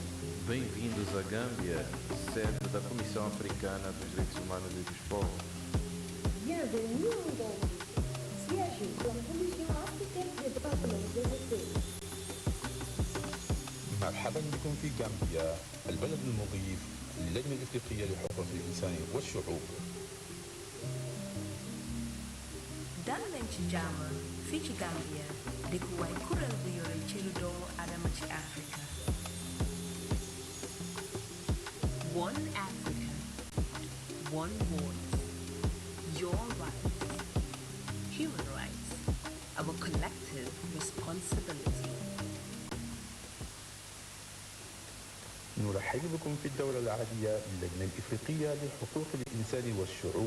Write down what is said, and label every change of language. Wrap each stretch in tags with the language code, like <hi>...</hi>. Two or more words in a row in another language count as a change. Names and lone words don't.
<pt>Bem-vindos à Gâmbia, sede da Comissão Africana dos Direitos Humanos e dos Povos.</pt> <fr>Bienvenue en Gambie, siège de la Commission africaine des droits de l'homme et des peuples.</fr> <ar>مرحبا بكم في غامبيا، البلد المضيف للجنة الإفريقية لحقوق الإنسان والشعوب.</ar> <wo>dal nañ ci jàmm fii ci Gambia dëkkuwaay kuréel bu yore cëru doomu adama ci Afrika.</wo> <en>One Africa, one voice, your rights, human rights, our collective responsibility.</en> <ar>نرحب بكم في الدورة العادية للجنة الإفريقية لحقوق الإنسان والشعوب.</ar>